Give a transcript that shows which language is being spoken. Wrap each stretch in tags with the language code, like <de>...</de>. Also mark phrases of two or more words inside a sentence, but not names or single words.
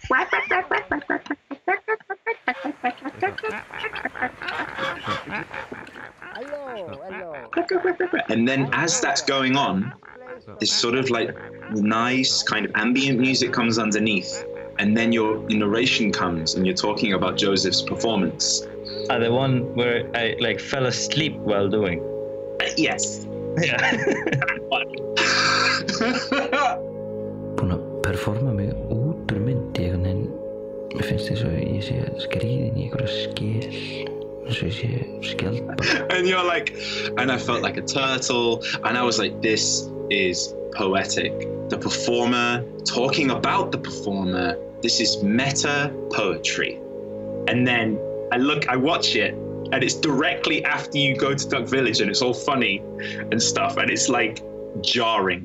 <en>And then as that's going on, this sort of like nice kind of ambient music comes underneath, and then your narration comes and you're talking about Joseph's performance. The one where I like fell asleep while doing. Yes. Yeah.</en> <is>Búin að performa mig út úr mynd í einhvern veginn. Mér finnst þess að ég sé skríðin í einhverja skel. Eins og ég sé skjaldbaka.</is> <en>And you're like, and I felt like a turtle, and I was like, this is poetic. The performer talking about the performer. This is meta poetry. And then I watch it, and it's directly after you go to Duck Village, and it's all funny and stuff, and it's like jarring.</en>